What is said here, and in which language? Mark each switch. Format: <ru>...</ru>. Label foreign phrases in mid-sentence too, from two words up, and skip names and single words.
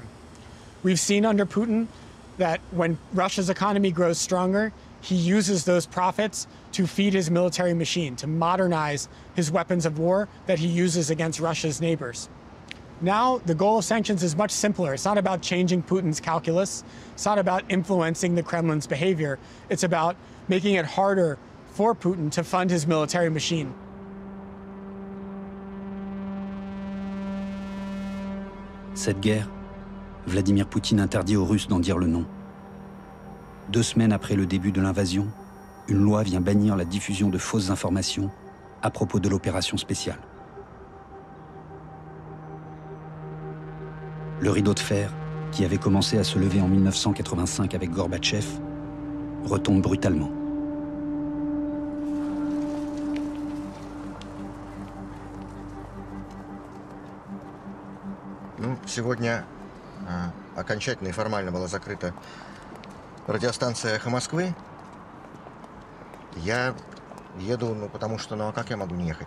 <en>We've seen under Putin that when Russia's economy grows stronger, he uses those profits to feed his military machine, to modernize his weapons of war that he uses against Russia's neighbors. Now, the goal of sanctions is much simpler. It's not about changing Putin's calculus. It's not about influencing the Kremlin's behavior. It's about making it harder for Putin to fund his military machine.</en> <fr>Cette guerre, Vladimir Poutine interdit aux Russes d'en dire le nom. 2 semaines après le début de l'invasion, une loi vient bannir la diffusion de fausses informations à propos de l'opération spéciale. Le rideau de fer, qui avait commencé à se lever en 1985 avec Gorbatchev, retombe brutalement.</fr> <ru>Сегодня окончательно и формально была закрыта радиостанция «Эхо Москвы». Я еду, потому что, а как я могу не ехать?</ru>